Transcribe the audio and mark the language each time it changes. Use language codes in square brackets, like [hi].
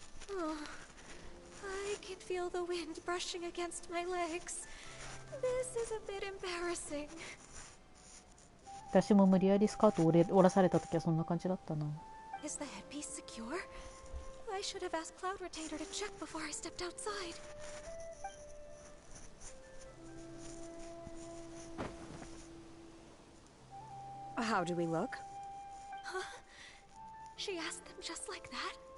[en] I can feel the wind brushing against my legs. This is a bit embarrassing. [ja] 私も無理やりスカート折らされた時はそんな感じだったな。 [en] Is the headpiece secure? I I should have asked Cloud Retainer to check before I stepped outside. How do we look? Huh? She asked them just like that?